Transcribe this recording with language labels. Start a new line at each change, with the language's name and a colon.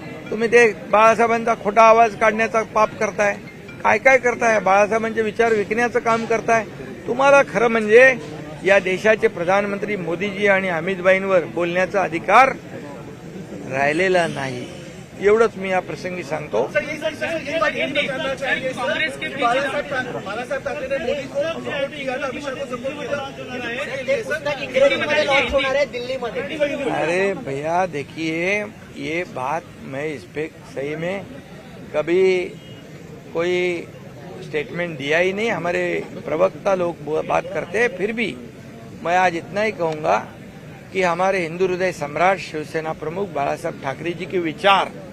Marathi: तुम्ही ते बाळासाहेबांचा खोटा आवाज काढण्याचा पाप करताय, काय काय करताय, बाळासाहेबांचे विचार विकण्याचं काम करताय. तुम्हाला खरं म्हणजे या देशाचे प्रधानमंत्री मोदीजी आणि अमितभाईंवर बोलण्याचा अधिकार राहिलेला नाही. एवढंच मी या प्रसंगी सांगतो.
Hindi: कांग्रेस के बालासाहेब ठाकरे ने मोदी को सपोर्ट किया था, अमित शाह को सपोर्ट किया.
Marathi: ते पुस्तक इंग्रजीमध्ये लॉन्च होणार आहे दिल्लीमध्ये.
Hindi: अरे भैया देखिए, ये बात मैं इस पे सही में कभी कोई स्टेटमेंट दिया ही नहीं. हमारे प्रवक्ता लोग बात करते हैं. फिर भी मैं आज इतना ही कहूंगा कि हमारे हिंदू हृदय सम्राट शिवसेना प्रमुख बाळासाहेब ठाकरे जी के विचार,